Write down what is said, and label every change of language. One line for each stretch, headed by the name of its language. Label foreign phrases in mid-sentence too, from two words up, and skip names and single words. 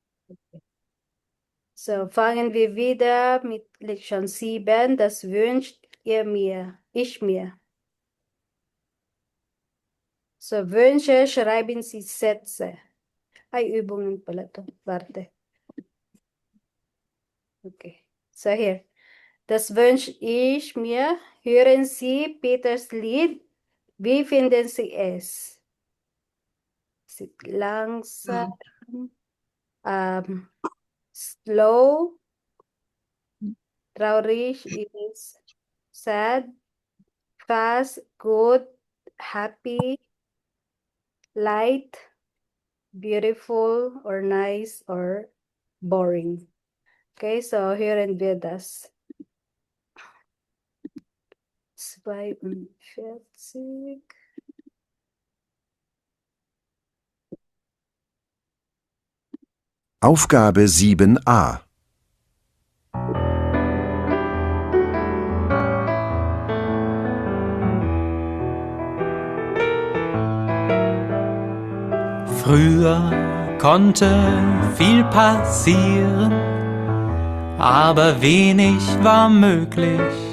German: So, fangen wir wieder mit Lektion 7. Das wünscht ihr mir, ich mir. So, Wünsche schreiben Sie Sätze.
Filipino: Ay, Übungen pala to.
German: Warte. Okay. So, hier. Das wünsche ich mir. Hören Sie Peters Lied. Wie finden Sie es? Ist es langsam, slow, traurig, ist
English: sad, fast, good, happy, light, beautiful, or nice, or boring.
German: Okay, so hören wir das. 42. Aufgabe 7a. Früher konnte viel passieren, aber wenig war möglich.